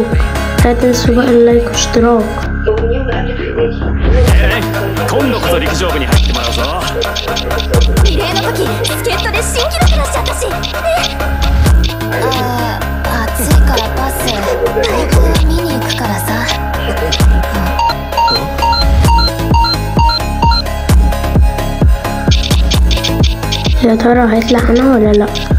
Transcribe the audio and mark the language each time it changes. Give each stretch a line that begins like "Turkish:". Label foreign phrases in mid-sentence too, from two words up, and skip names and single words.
Arabic: لا تنسوا بقى اللايك واشتراك.
Japanese: 今度こそ陸上部に入ってもらうぞ。リレーの時助っ人で新記録出しちゃったし。暑いからパス。僕見に行くからさ。
Arabic: يا ترى هيطلع انا ولا لا؟